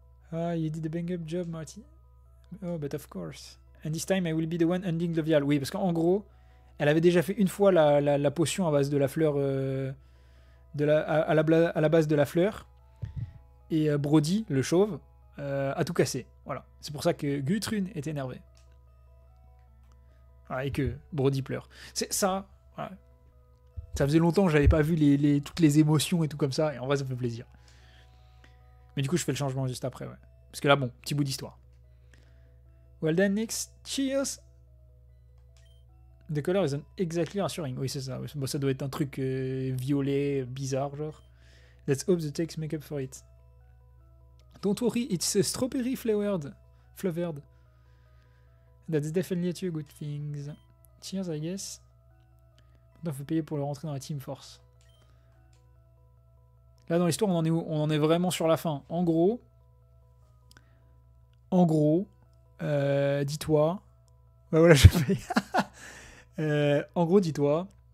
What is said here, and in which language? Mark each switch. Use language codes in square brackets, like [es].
[en] Ah, you did a bang-up job, Marty. Oh, but of course. And this time, I will be the one ending the vial. [fr] Oui, parce qu'en gros, elle avait déjà fait une fois la potion à base de la fleur... à la base de la fleur. Et Brody, le chauve, a tout cassé. Voilà. C'est pour ça que Gutrune est énervé. Voilà, et que Brody pleure. C'est ça. Voilà. Ça faisait longtemps que j'avais pas vu toutes les émotions et tout comme ça. Et en vrai, ça fait plaisir. Mais du coup, je fais le changement juste après, ouais. Parce que là, bon, petit bout d'histoire. [en] Well done, Nix. Cheers. The color isn't exactly reassuring. [fr] Oui, c'est ça. Bon, ça doit être un truc violet, bizarre, genre. [en] Let's hope the text make up for it. Don't worry, it's strawberry flavored. That's definitely two good things. Cheers, I guess. [fr] Maintenant, faut payer pour le rentrer dans la Team Force. Là, dans l'histoire, on en est où? On en est vraiment sur la fin. En gros, dis-toi... Bah voilà, je paye. En gros, dis-toi...